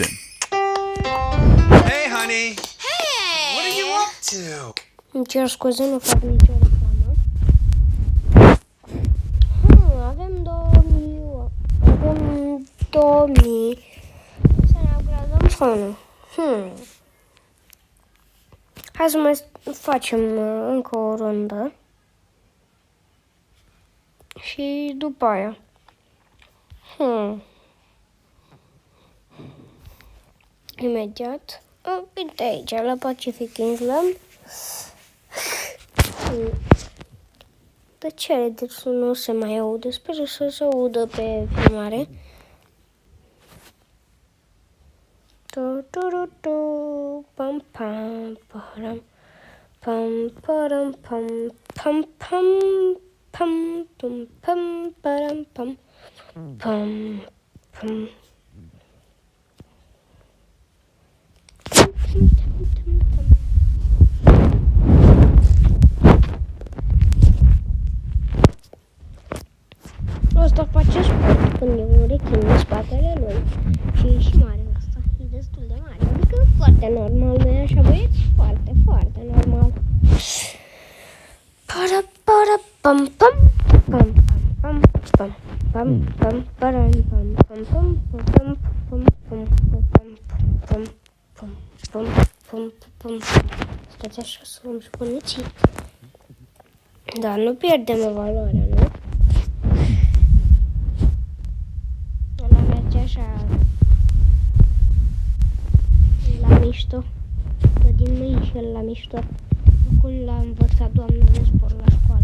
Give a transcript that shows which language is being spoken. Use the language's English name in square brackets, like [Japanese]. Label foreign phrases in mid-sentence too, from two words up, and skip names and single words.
[English] Hey, honey. Hey. What are you up to? [Romanian] Îmi cer scuze, nu fac nicio reclamă. Avem 2000. Avem 2000. Să ne upgradăm fonul. Hai să mai facem încă o rundă. Și după aia. Imediat. Uite aici, la Pacific Island. De ce? Deci nu se mai aude. Sper să se audă pe filmare. Pam pam param pam param pam pam pam pam pam pam param pam pam pam. Asta face sport când e un rechin în spatele lui. Și e și mare asta. E destul de mare. Adică Foarte normal, nu-i așa, băieți? Foarte, foarte normal. Para, para, pam, pam, pam, pam, pam, pam, pam, param, pam, pam, pam, pam, pam, pam, pam, pam, pam, pam, pam. Stați așa să luăm și muniții. Da, nu pierdem evaluarea, nu? Ăla merge așa la mișto. Dă din mâini și el la mișto. Cum l-a învățat doamna de sport la școală.